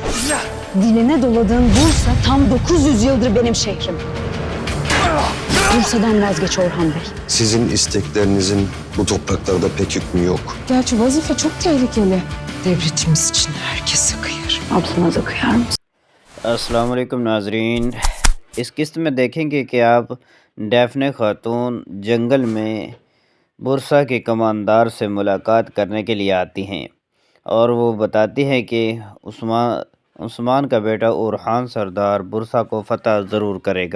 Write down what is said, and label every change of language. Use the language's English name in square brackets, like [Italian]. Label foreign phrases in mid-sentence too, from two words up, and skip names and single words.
[Turkish] Diline doladığın Bursa tam 900 yıldır benim şehrim. Bursa'dan vazgeç Orhan Bey. Sizin isteklerinizin bu topraklarda pek hükmü yok. Gerçi vazife çok tehlikeli. Devletimiz için herkese kıyar. Ablana kıyar mısın? [Urdu] السلام علیکم ناظرین۔ اس قسط میں دیکھیں گے کہ آپ ڈیفنے خاتون جنگل میں برسا کے کماندار سے ملاقات کرنے کے لیے آتی ہیں اور وہ بتاتی ہیں کہ عثمان کا بیٹا اورحان سردار برسا کو فتح ضرور کرے گا.